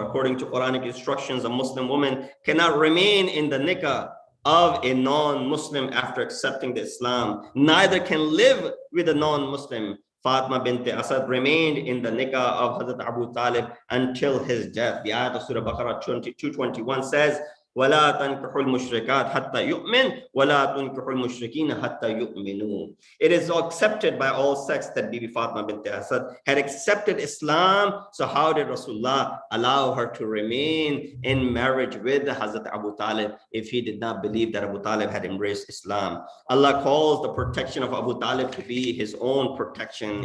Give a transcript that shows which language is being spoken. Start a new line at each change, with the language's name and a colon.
English: According to Quranic instructions, a Muslim woman cannot remain in the nikah of a non-Muslim after accepting the Islam. Neither can live with a non-Muslim. Fatima bint Asad remained in the nikah of Hazrat Abu Talib until his death. The ayat of Surah Baqarah 221 says,
Arabic: وَلَا تَنْكِحُوا الْمُشْرِكَاتِ حَتَّى يُؤْمِنْ وَلَا تُنْكِحُوا الْمُشْرِكِينَ حَتَّى يُؤْمِنُوا.
English: It is accepted by all sects that Bibi Fatima bint Asad had accepted Islam. So how did Rasulullah allow her to remain in marriage with Hazrat Abu Talib if he did not believe that Abu Talib had embraced Islam? Allah calls the protection of Abu Talib to be his own protection.